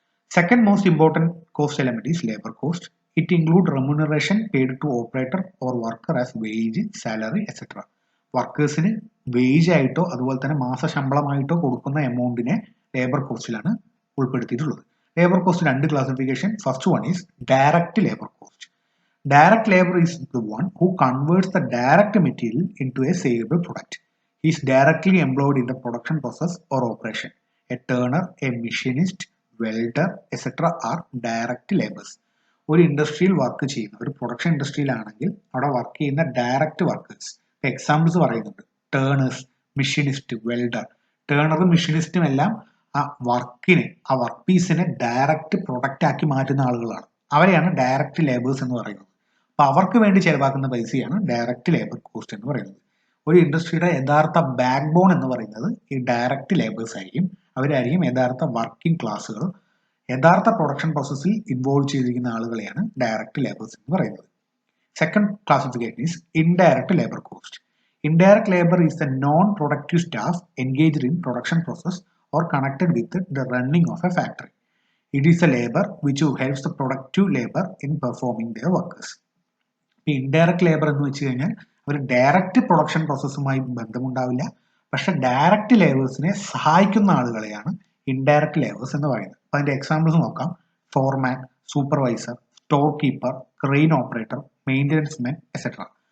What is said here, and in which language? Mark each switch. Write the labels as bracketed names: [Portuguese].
[English] Second most important cost element is labour cost. It include remuneration paid to operator or worker as wage, salary etcetera. [Malayalam] വർക്കേഴ്സിന് wage ആയിട്ടോ അതുപോലെ തന്നെ മാസശമ്പളമായിട്ടോ കൊടുക്കുന്ന എമൗണ്ടിനെ labour കോസ്റ്റിലാണ് ഉൾപ്പെടുത്തിയിട്ടുള്ളത്. [English] Labour cost രണ്ട് classification. First one is direct labour cost. Direct labor is the one who converts the direct material into a saleable product. He is directly employed in the production process or operation. A turner, a machinist, welder, etc. are direct laborers. [Malayalam] ഒരു ഇൻഡസ്ട്രിയിൽ work ചെയ്യുന്ന ഒരു production ഇൻഡസ്ട്രിയിലാണെങ്കിൽ അവിടെ work ചെയ്യുന്ന direct workers. Examples പറയുന്നുണ്ട്: turners, machinist, welder. ടേണറും മെഷീനിസ്റ്റും എല്ലാം ആ വർക്കിനെ, ആ വർക്ക് പീസിനെ ഡയറക്റ്റ് പ്രൊഡക്റ്റ് ആക്കി മാറ്റുന്ന ആളുകളാണ്. അവരെയാണ് ഡയറക്റ്റ് ലേബേഴ്സ് എന്ന് പറയുന്നത്. അപ്പോൾ അവർക്ക് വേണ്ടി ചെലവാക്കുന്ന പൈസയാണ് ഡയറക്റ്റ് ലേബർ കോസ്റ്റ് എന്ന് പറയുന്നത്. ഒരു ഇൻഡസ്ട്രിയുടെ യഥാർത്ഥ ബാക്ക് ബോൺ എന്ന് പറയുന്നത് ഈ ഡയറക്റ്റ് ലേബേഴ്സ് ആയിരിക്കും. അവരായിരിക്കും യഥാർത്ഥ വർക്കിംഗ് ക്ലാസ്സുകൾ. യഥാർത്ഥ പ്രൊഡക്ഷൻ പ്രോസസ്സിൽ ഇൻവോൾവ് ചെയ്തിരിക്കുന്ന ആളുകളെയാണ് ഡയറക്റ്റ് ലേബേഴ്സ് എന്ന് പറയുന്നത്. [English] Second classification is indirect labour cost. Indirect labour is the non productive staff engaged in production process or connected with the running of a factory. It is a labor which helps the productive labor in performing their workers. [Malayalam] Indirect labour എന്ന് വെച്ച് കഴിഞ്ഞാൽ ഒരു direct production പ്രോസസ്സുമായി ബന്ധമുണ്ടാവില്ല, പക്ഷെ direct ലേബേഴ്സിനെ സഹായിക്കുന്ന ആളുകളെയാണ് indirect labours എന്ന് പറയുന്നത്. അപ്പോൾ അതിന്റെ എക്സാമ്പിൾസ് നോക്കാം: ഫോർമാൻ, supervisor, store keeper, crane operator, maintenance men etcetera.